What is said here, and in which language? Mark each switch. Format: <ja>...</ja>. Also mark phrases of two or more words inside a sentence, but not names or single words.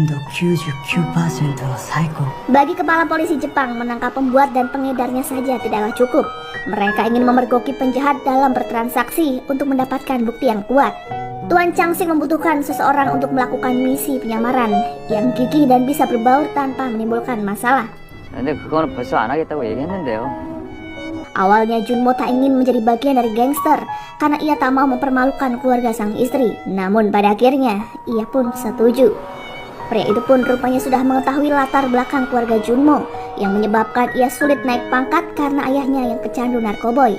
<id>Bagi kepala polisi Jepang, menangkap pembuat dan pengedarnya saja tidaklah cukup. Mereka ingin memergoki penjahat dalam bertransaksi untuk mendapatkan bukti yang kuat. Tuan Chang-sik membutuhkan seseorang untuk melakukan misi penyamaran yang gigih dan bisa berbaur tanpa menimbulkan masalah.</id> <ko>근데 그거는 벌써 안 하겠다고 얘기했는데요.</ko> <id>Awalnya Junmo tak ingin menjadi bagian dari gangster karena ia tak mau mempermalukan keluarga sang istri. Namun pada akhirnya ia pun setuju. Pria itu pun rupanya sudah mengetahui latar belakang keluarga Junmo yang menyebabkan ia sulit naik pangkat karena ayahnya yang pecandu narkoboy.</id>